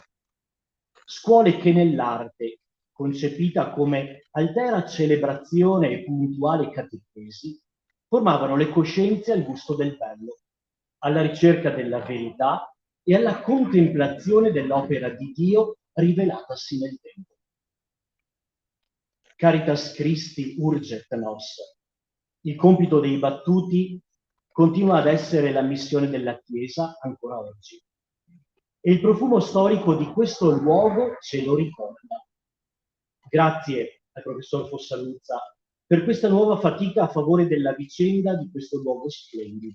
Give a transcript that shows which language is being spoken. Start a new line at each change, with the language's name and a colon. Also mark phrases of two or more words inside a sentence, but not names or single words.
Italian: Scuole che nell'arte, concepita come altera celebrazione e puntuale catechesi, formavano le coscienze al gusto del bello, alla ricerca della verità e alla contemplazione dell'opera di Dio rivelatasi nel tempo.
Latin: Caritas Christi urget nos.
Italian: Il compito dei battuti continua ad essere la missione della Chiesa ancora oggi. E il profumo storico di questo luogo ce lo ricorda. Grazie al professor Fossaluzza per questa nuova fatica a favore della vicenda di questo luogo splendido.